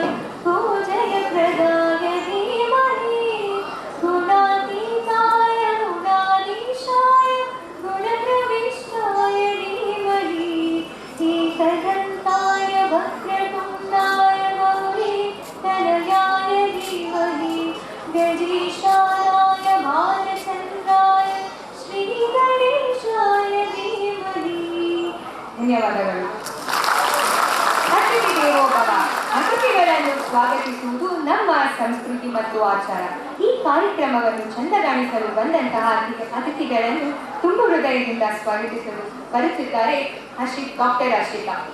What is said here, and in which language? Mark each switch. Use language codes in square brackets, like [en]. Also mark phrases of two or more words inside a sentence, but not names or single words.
[sa] पूजयप्रदाय धीमहि गुणातीताय गुणाधीशाय गुणप्रविष्टाय धीमहि एकदन्ताय वक्रतुण्डाय गौरीतनयाय धीमहि गजेशानाय भालचन्द्राय श्रीगणेशाय धीमहि. [kn] ಧನ್ಯವಾದಗಳು. [sa] अतिथि देवो भव. [kn] ಅತಿಥಿಗಳನ್ನು ಸ್ವಾಗತಿಸುವುದು ನಮ್ಮ ಸಂಸ್ಕೃತಿ ಮತ್ತು ಆಚಾರ. ಈ ಕಾರ್ಯಕ್ರಮವನ್ನು ಚಂದಗಾಣಿಸಲು ಬಂದಂತಹ ಅತಿಥಿಗಳನ್ನು ತುಂಬು ಹೃದಯದಿಂದ ಸ್ವಾಗತಿಸಲು ಬರುತ್ತಿದ್ದಾರೆ ಡಾಕ್ಟರ್ ಹರ್ಷಿತಾ.